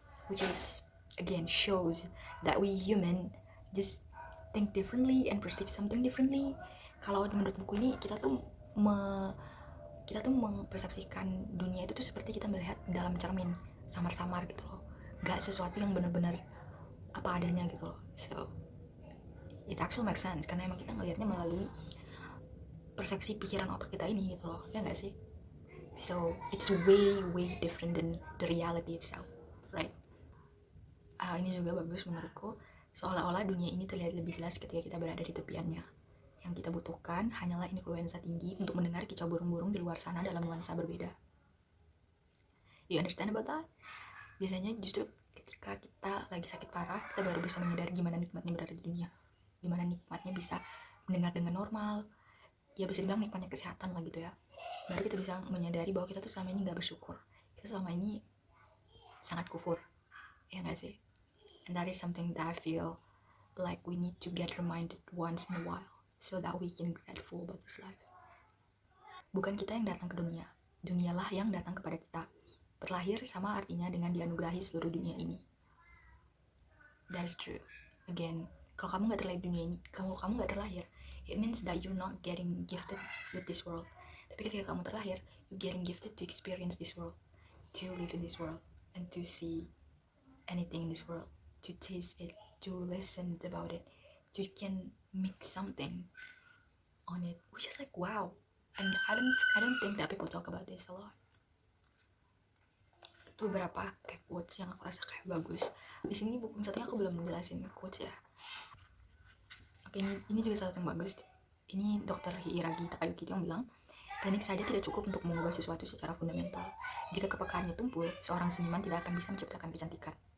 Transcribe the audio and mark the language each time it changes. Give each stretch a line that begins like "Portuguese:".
English: Which is again shows that we human just think differently and perceive something differently.
Indonesian: Kalau menurut buku ini kita tuh mempersepsikan dunia itu tuh seperti kita melihat dalam cermin samar-samar gitu loh, gak sesuatu yang benar-benar apa adanya gitu loh.
English: So it actually makes sense
Indonesian: karena emang kita ngelihatnya melalui persepsi pikiran otak kita ini gitu loh, ya gak sih?
English: So it's way different than the reality itself, right?
Indonesian: Ini juga bagus menurutku, seolah-olah dunia ini terlihat lebih jelas ketika kita berada di tepiannya. Yang kita butuhkan hanyalah influenza tinggi untuk mendengar kicau burung-burung di luar sana dalam nuansa berbeda.
English: You understand about that?
Indonesian: Biasanya justru ketika kita lagi sakit parah, kita baru bisa menyadari gimana nikmatnya berada di dunia, gimana nikmatnya bisa mendengar dengan normal, ya bisa dibilang nikmatnya kesehatan lah gitu ya. Baru kita bisa menyadari bahwa kita tuh selama ini gak bersyukur, kita selama ini sangat kufur, ya gak sih?
English: And that is something that I feel like we need to get reminded once in a while so that we can be grateful about this life.
Indonesian: Bukan kita yang datang ke dunia, dunialah yang datang kepada kita. Terlahir sama artinya dengan dianugerahi seluruh dunia ini.
English: That is true.
Indonesian: Again, kalau kamu gak terlahir di dunia ini, kalau kamu gak terlahir,
English: it means that you're not getting gifted with this world.
Indonesian: Tapi ketika kamu terlahir,
English: you're getting gifted to experience this world, to live in this world, and to see anything in this world, to taste it, to listen about it, to can make something on it, which is like wow. And I don't think that people talk about this a lot.
Indonesian: Itu beberapa kayak quotes yang aku rasa kayak bagus. Di sini buku satunya aku belum menjelasin quotes ya. Oke, ini juga salah satu yang bagus. Ini Dr. Hiiragi Takayuki yang bilang, teknik saja tidak cukup untuk mengubah sesuatu secara fundamental. Jika kepekaannya tumpul, seorang seniman tidak akan bisa menciptakan kecantikan.